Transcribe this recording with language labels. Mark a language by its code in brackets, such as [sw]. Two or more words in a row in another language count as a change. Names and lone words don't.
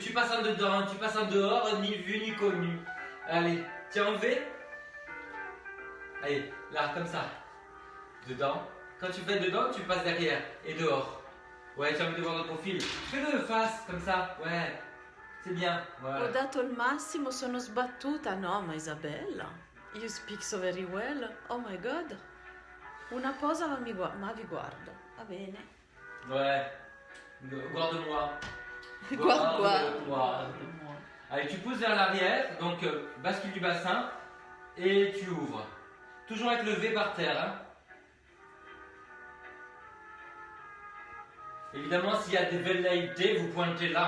[fr] Tu passes en dedans, tu passes en dehors, ni vu ni connu. Allez, tiens en V. Allez, là, comme ça. Dedans. Quand tu fais dedans, tu passes derrière et dehors. Ouais, tu as envie de voir le profil. Fais-le face, comme ça. Ouais, c'est bien. Voilà. [it] Ho dato il massimo, sono sbattuta. No, ma Isabella, [en] you speak so very well. Oh my god. [it] Una posa ma vi guardo. Va bene. [fr] Ouais. Guarde-moi. Guarde-moi. Allez, tu pousses vers l'arrière, donc bascule du bassin et tu ouvres. Toujours avec le V par terre. Hein. Évidemment, s'il y a des velléités, vous pointez là.